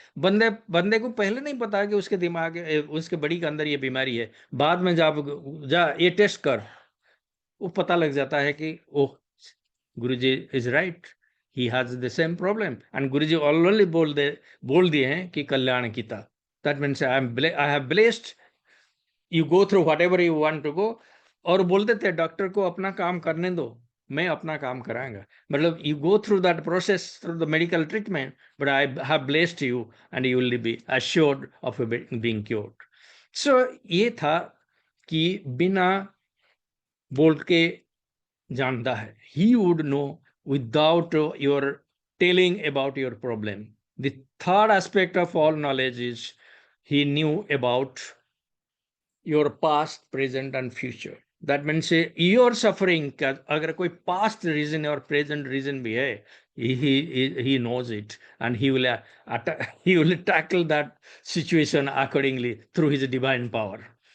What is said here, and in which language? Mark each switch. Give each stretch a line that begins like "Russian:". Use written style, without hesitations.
Hindi: बंदे को पहले नहीं पता कि उसके दिमाग, उसके बड़ी के अंदर ये बीमारी है. बाद में जा ये टेस्ट कर, वो पता लग जाता है कि ओह,
English: Guruji is right, he has the same problem, and Guruji already
Hindi: बोल दिए हैं कि कल्याण किता.
English: That means I have blessed you, go through whatever you want to go.
Hindi: और बोलते थे डॉक्टर को अपना काम करने दो, मैं अपना काम कराऊंगा.
English: मतलब you go through that process through the medical treatment, but I have blessed you and you will be assured of being cured.
Hindi: So ये था कि बिना बोल के जानता है.
English: He would know without your telling about your problem. The third aspect of all knowledge is he knew about your past, present, and future. That means your suffering का अगर कोई past reason और present reason भी है, he knows it, and he will tackle that situation accordingly through his divine power.